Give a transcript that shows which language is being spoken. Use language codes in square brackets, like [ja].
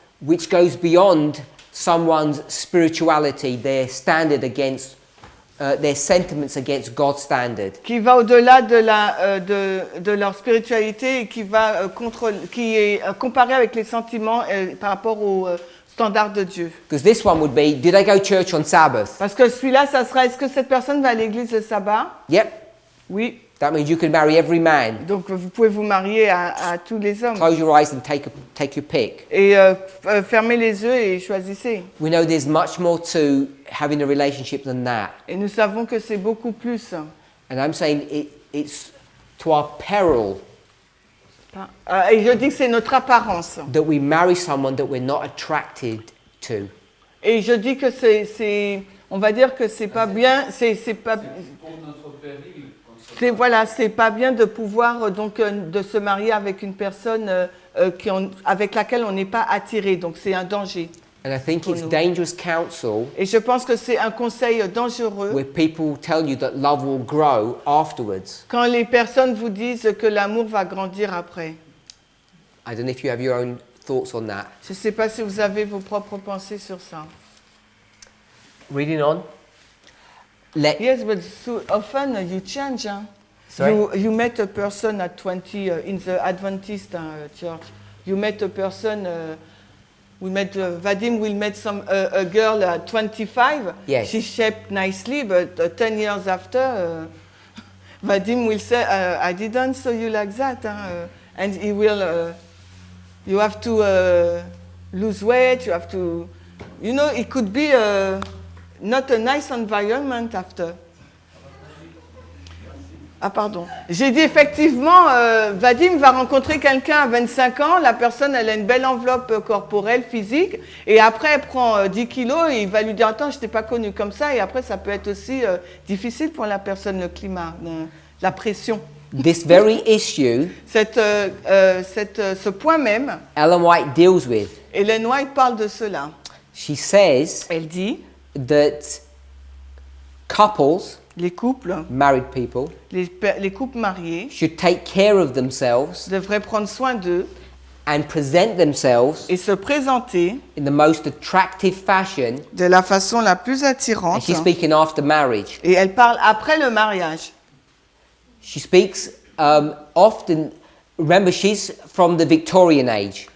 [en] Which goes beyond someone's spirituality, their standard against, their sentiments against God's standard. [fr] qui va au-delà de leur spiritualité et qui est comparée avec les sentiments par rapport aux standards de Dieu. [en] Because this one would be, did I go to church on Sabbath? [fr] Parce que celui-là, ça sera, est-ce que cette personne va à l'église le sabbat? [en] Yep. [fr] Oui. [en] That means you can marry every man. [fr] Donc vous pouvez vous marier à tous les hommes. [en] Close your eyes and take your pick. [fr] Et fermez les yeux et choisissez. [en] We know there's much more to having a relationship than that. [fr] Et nous savons que c'est beaucoup plus. [en] And I'm saying it's to our peril [fr] Et je dis que c'est notre apparence. [en] that we marry someone that we're not attracted to. [fr] Et je dis que on va dire que c'est pas bien, c'est pas, Pour notre péril, c'est pas bien de pouvoir donc de se marier avec une personne avec laquelle on n'est pas attiré. Donc c'est un danger. [en] And I think [fr] Pour [en] it's [fr] nous. [en] dangerous counsel [fr] Et je pense que c'est un conseil dangereux [en] where people tell you that love will grow afterwards. [fr] quand les personnes vous disent que l'amour va grandir après. [en] I don't know if you have your own thoughts on that. [fr] Je ne sais pas si vous avez vos propres pensées sur ça. [en] Reading on. Let Yes, but so often you change. Huh? Sorry? You met a person at 20 in the Adventist church. You met a person. Vadim will meet a girl at 25. Yes. She's shaped nicely, but 10 years after, Vadim will say, "I didn't saw you like that," and he will. You have to lose weight. You have to. You know, it could be not a nice environment after. [fr] Ah pardon. J'ai dit effectivement, Vadim va rencontrer quelqu'un à 25 ans, la personne elle a une belle enveloppe corporelle, physique, et après elle prend 10 kilos et il va lui dire attends je t'ai pas connu comme ça, et après ça peut être aussi difficile pour la personne, le climat, la pression. [en] this very issue, [fr] Ce point même, [en] Ellen White deals with. [fr] Ellen White parle de cela. [en] She says [fr] Elle dit, [en] that couples, [fr] les couples, [en] married people, [fr] les couples mariés [en] should take care of themselves [fr] devraient prendre soin d'eux [en] and present themselves [fr] et se présenter [en] in the most attractive fashion. [fr] de la façon la plus [en] And [fr] attirante. [en] she's speaking after marriage. [fr] Et elle parle après le mariage. [en] She speaks often. Remember, she's from the Victorian age.